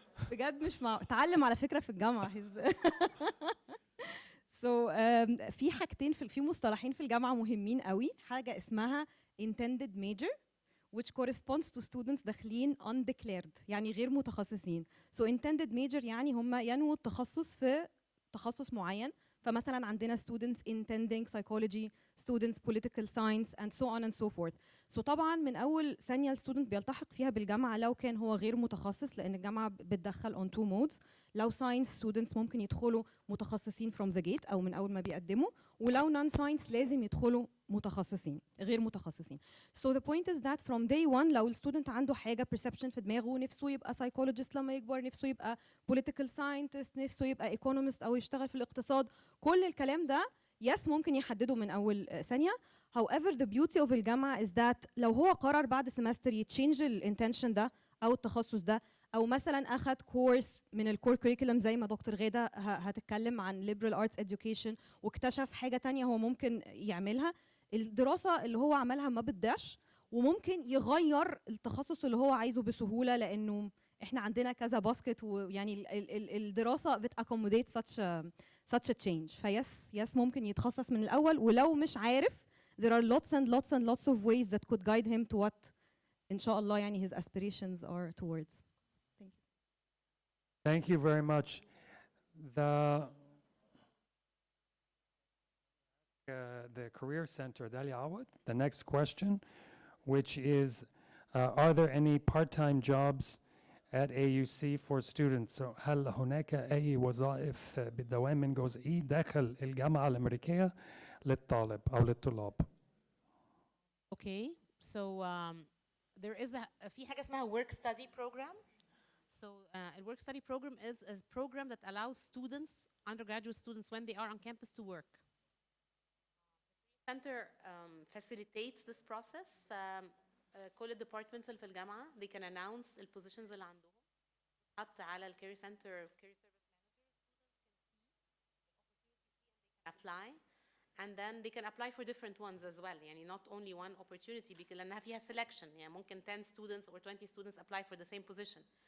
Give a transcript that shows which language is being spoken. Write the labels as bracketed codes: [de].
[ar] بجد مش اتعلم على فكرة في الجامعة. So في حاجتين في مصطلحين في الجامعة مهمين قوي. حاجة اسمها [en] intended major which corresponds to students داخلين undeclared [ar] يعني غير متخصصين. So intended major يعني هم ينووا التخصص في تخصص معين. فمثلا عندنا [en] students intending psychology, students political science and so on and so forth. [ar] So طبعا من أول ثانية الستودنت بيلتحق فيها بالجامعة لو كان هو غير متخصص، لأن الجامعة بتدخل [en] on 2 modes. [ar] لو science students ممكن يدخلوا متخصصين [en] from the gate [ar] أو من أول ما بيقدموا، ولو non science لازم يدخلوا متخصصين غير متخصصين. [en] So the point is that from day one [ar] لو الستودنت عنده حاجة perception في دماغه، نفسه يبقى psychologist لما يكبر، نفسه يبقى political scientist، نفسه يبقى economist أو يشتغل في الاقتصاد، كل الكلام ده yes ممكن يحدده من أول ثانية. [en] However the beauty of [ar] الجامعة is that لو هو قرر بعد semester يتشينج الانتنشن ده أو التخصص ده، أو مثلا أخد كورس من الكور كوريكولم زي ما دكتور غادة هتتكلم عن liberal arts education واكتشف حاجة تانية هو ممكن يعملها، الدراسة اللي هو عملها ما بتضيعش، وممكن يغير التخصص اللي هو عايزه بسهولة، لأنه احنا عندنا كذا باسكت، ويعني الدراسة بتaccommodate [en] such a change. فيس [ar] ممكن يتخصص من الأول، ولو مش عارف [en] there are lots of ways that could guide him to what [ar] إن شاء الله يعني [en] his aspirations are towards. Thank you very much. The Career Center, Dalia Awad, the next question, which is, are there any part-time jobs at AUC for students? [ar] So هل هناك أي وظائف بالدوام جزئي داخل الجامعة الأمريكية للطالب أو للطلاب؟ [en] Okay, so there is [ar] في حاجة اسمها [en] work study program. So a work study program is a program that allows students, undergraduate students, when they are on campus to work. The center facilitates this process. [ar] كل الديبارتمنتس اللي في الجامعة [en] they can announce [ar] البوزيشنز اللي عندهم حتى على الكاري سنتر كاري سيرفيس [en] apply and then they can apply for different ones as well يعني not only one opportunity because [ar] لأنها فيها [en] selection يعني ممكن 10 students or 20 students apply for the same position